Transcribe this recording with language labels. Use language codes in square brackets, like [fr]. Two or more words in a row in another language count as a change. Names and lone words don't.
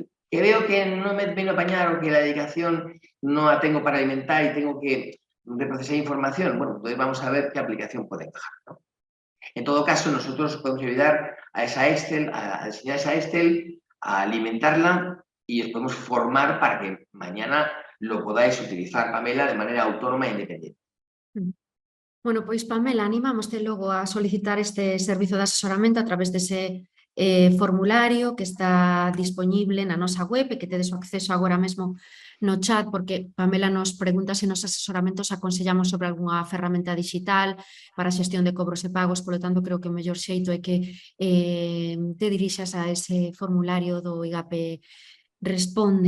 [es] Que veo que no me vengo a apañar o que la dedicación no la tengo para alimentar y tengo que reprocesar información. Bueno, entonces vamos a ver qué aplicación puede encajar, ¿no? En todo caso, nosotros podemos ayudar a esa Excel, a diseñar esa Excel, a alimentarla y os podemos formar para que mañana lo podáis utilizar, Pamela, de manera autónoma e independiente. [gl] Bueno, pois Pamela, animámoste logo a solicitar este servizo de asesoramento a través dese formulario que está disponible na nosa web e que tedes o acceso agora mesmo no chat, porque Pamela nos pregunta se nos asesoramentos aconsellamos sobre algunha ferramenta digital para a xestión de cobros e pagos, polo tanto creo que o mellor xeito é que te dirixas a ese formulario do IGAPE Responde.